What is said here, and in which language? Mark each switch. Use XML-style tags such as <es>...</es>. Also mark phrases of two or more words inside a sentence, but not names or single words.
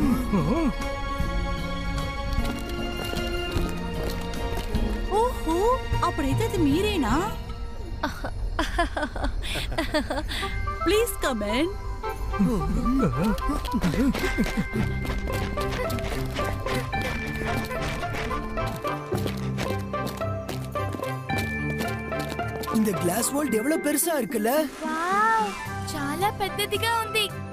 <te>ఓహో, అప్పుడైతే అది మీరేనా?</te> <en>please comment.</en> <ta>இந்த கிளாஸ் வால் எவ்வளவு பெருசா இருக்குல்ல?</ta> <te>వావ్ చాలా పెద్దదిగా ఉంది.</te>